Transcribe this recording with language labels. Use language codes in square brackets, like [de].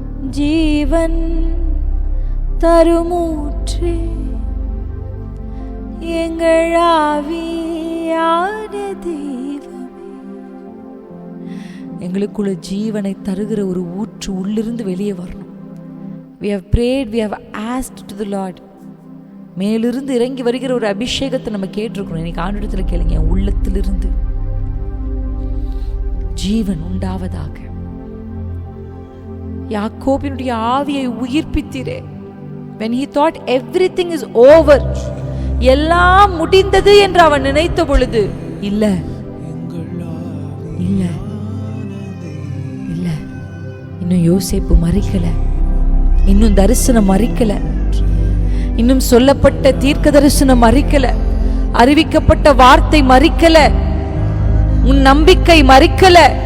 [ta] ஜீவன் தருமூற்றே எங்கள் ஆவியான தெய்வமே, எங்களுக்குள்ள ஜீவனை தருகிற ஒரு ஊற்று உள்ளிருந்து வெளியே வரணும். [en] We have prayed, we have asked to the Lord. [ta] மேலிருந்து இறங்கி வருகிற ஒரு அபிஷேகத்தை நம்ம கேட்டிருக்கணும். இன்னைக்கு ஆண்டவரிடத்துல கேளுங்க, என் உள்ளத்திலிருந்து ஜீவன் உண்டாவதாக. யாக்கோபினுடைய ஆவியை உயிர்ப்பித்தீரே. [en] when he thought everything is over, [ta] எல்லாம் முடிந்தது என்று அவன் நினைத்த பொழுது, இல்ல இல்ல இல்ல, இன்னும் யோசேப்பு மரிக்கல, இன்னும் தரிசனம் மரிக்கல, இன்னும் சொல்லப்பட்ட தீர்க்க தரிசனம் மரிக்கல, அறிவிக்கப்பட்ட வார்த்தை மரிக்கல, உன் நம்பிக்கை மரிக்கல.